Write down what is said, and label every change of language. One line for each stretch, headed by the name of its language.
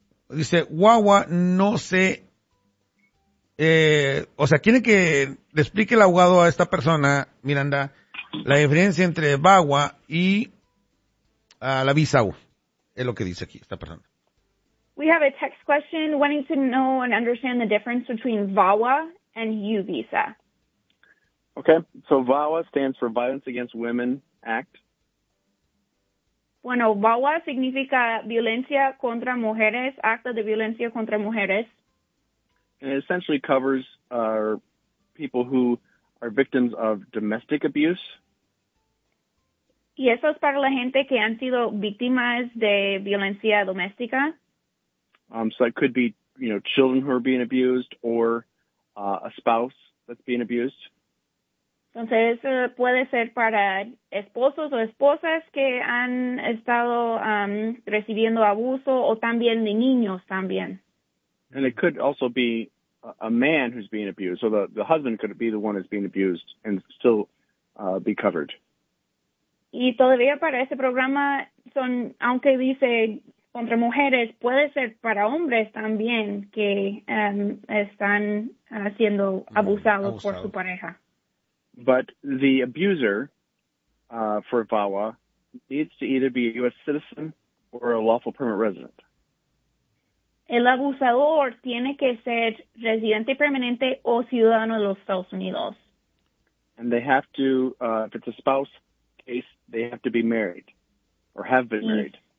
Spanish: Dice, guagua, no sé. O sea, quiere que le explique el abogado a esta persona, Miranda, la diferencia entre bagua y la visa U, es lo que dice aquí esta persona.
English: We have a text question wanting to know and understand the difference between VAWA and U visa. Okay, so VAWA stands for Violence Against Women Act.
Spanish: Bueno, VAWA significa Violencia Contra Mujeres, Acta de Violencia Contra Mujeres.
English: And it essentially covers people who are victims of domestic abuse.
Spanish: Y eso es para la gente que han sido víctimas de violencia doméstica.
English: So it could be, you know, children who are being abused or a spouse that's being abused.
Spanish: Entonces, puede ser para esposos o esposas que han estado recibiendo abuso o también de niños también.
English: And it could also be a man who's being abused. So the husband could be the one that's being abused and still be covered.
Spanish: Y todavía para este programa son, aunque dice contra mujeres, puede ser para hombres también que están siendo abusados por su pareja.
English: But the abuser for VAWA needs to either be a U.S. citizen or a lawful permanent resident.
Spanish: El abusador tiene que ser residente permanente o ciudadano de los Estados Unidos.
English: And they have to, if it's a spouse case, they have to be married or have been married.